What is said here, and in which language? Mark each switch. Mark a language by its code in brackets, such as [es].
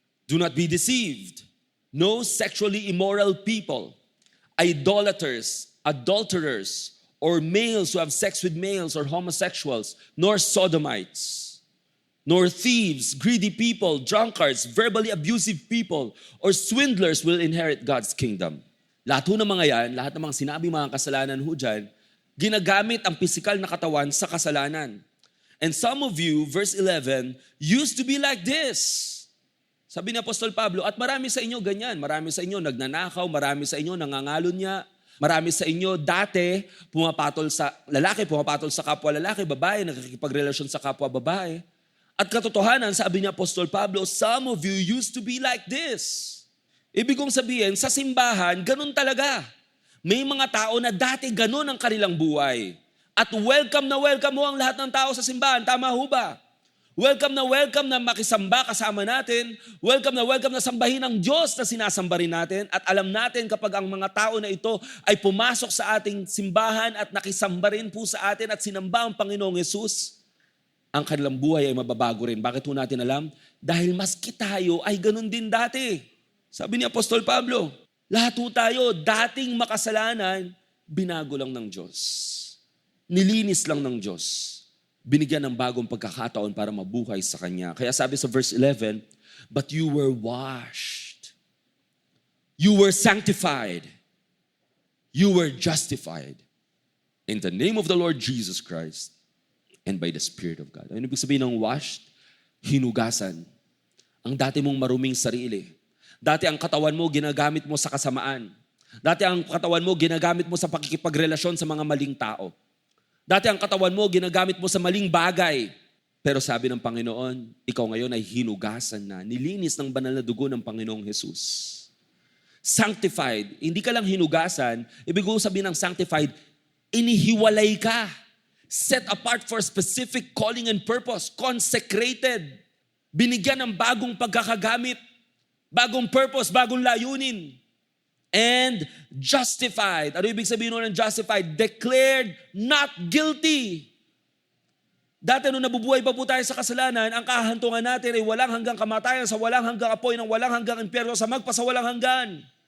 [en] Do not be deceived. No sexually immoral people, idolaters, adulterers, or males who have sex with males or homosexuals, nor sodomites, nor thieves, greedy people, drunkards, verbally abusive people, or swindlers will inherit God's kingdom. [tl] Lahat ho ng mga yan, lahat ng mga sinabi mga kasalanan ho dyan, ginagamit ang pisikal na katawan sa kasalanan. [en] And some of you, verse 11, used to be like this. [tl] Sabi ni Apostol Pablo, at marami sa inyo ganyan. Marami sa inyo nagnanakaw, marami sa inyo nangangalunya, marami sa inyo dati pumapatol sa lalaki, pumapatol sa kapwa lalaki, babae, nakikipagrelasyon sa kapwa babae. At katotohanan, sabi ni [en] Apostol Pablo, some of you used to be like this. [tl] Ibig kong sabihin, sa simbahan, ganun talaga. May mga tao na dati ganun ang kanilang buhay. At welcome mo ang lahat ng tao sa simbahan. Tama ho ba? Welcome na makisamba kasama natin. Welcome na sambahin ang Diyos na sinasamba rin natin. At alam natin kapag ang mga tao na ito ay pumasok sa ating simbahan at nakisamba rin po sa atin at sinamba ang Panginoong Yesus, ang kanilang buhay ay mababago rin. Bakit po natin alam? Dahil maski tayo ay ganun din dati. Sabi ni Apostol Pablo, lahat po tayo dating makasalanan, binago lang ng Diyos. Nilinis lang ng Diyos. Binigyan ng bagong pagkakataon para mabuhay sa Kanya. Kaya sabi sa [en] verse 11, but you were washed. You were sanctified. You were justified. In the name of the Lord Jesus Christ and by the Spirit of God. [tl] Ano ibig sabihin ng [en] washed? [tl] Hinugasan. Ang dati mong maruming sarili. Dati ang katawan mo ginagamit mo sa kasamaan. Dati ang katawan mo ginagamit mo sa pakikipagrelasyon sa mga maling tao. Dati ang katawan mo, ginagamit mo sa maling bagay. Pero sabi ng Panginoon, ikaw ngayon ay hinugasan na, nilinis ng banal na dugo ng Panginoong Jesus. Sanctified, hindi ka lang hinugasan, ibig ko sabihin ng sanctified, inihiwalay ka. [en] Set apart for specific calling and purpose. Consecrated. [tl] Binigyan ng bagong pagkakagamit. Bagong purpose, bagong layunin. [en] And justified. [tl] Ano ibig sabihin ng justified? [en] Declared not guilty. [tl] Dati nung nabubuhay pa po tayo sa kasalanan, ang kahantungan natin ay walang hanggang kamatayan, sa walang hanggang apoy, ng walang hanggang impyerno, sa magpasawalang hanggan.